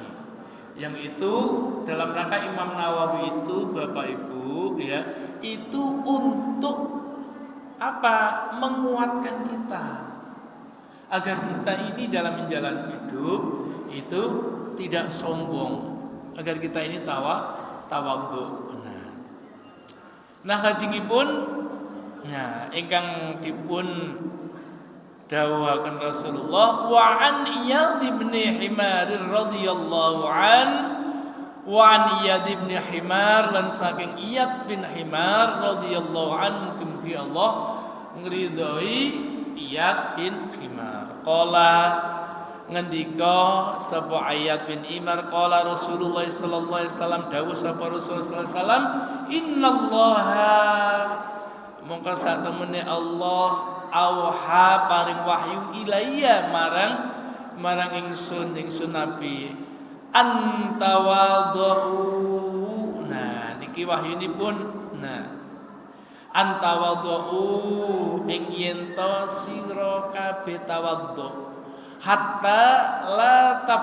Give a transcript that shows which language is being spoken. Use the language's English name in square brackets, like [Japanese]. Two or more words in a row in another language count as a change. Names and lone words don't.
[Indonesian] Yang itu dalam rangka Imam Nawawi itu Bapak Ibu ya, itu untuk apa? Menguatkan kita agar kita ini dalam menjalani hidup itu tidak sombong, agar kita ini tawadhu. [Javanese] Nah lajengipun ingkang dipun dawuhaken Rasulullah [Arabic] وعن عياض بن حمار رضي الله عن وعن عياض بن حمار [Javanese] lan saking Iyad bin Himar [Arabic] رضي الله عن, [Javanese] mugi Allah ngridhoi Iyad bin Himar. [Arabic] Qala [Javanese] ngendika sapa [Arabic] Iyad bin Himar, قال رسول الله صلى الله عليه وسلم, [Javanese] dawuh sapa Rasulullah [Arabic] صلى الله عليه وسلم, [Javanese] innallaha mongko satemene Allah auha paring wahyu ilayya marang ingsun Nabi antawadhu. Niki wahyunipun antawadhu ing yen to sira kabeh tawadhu [Arabic] حتى لا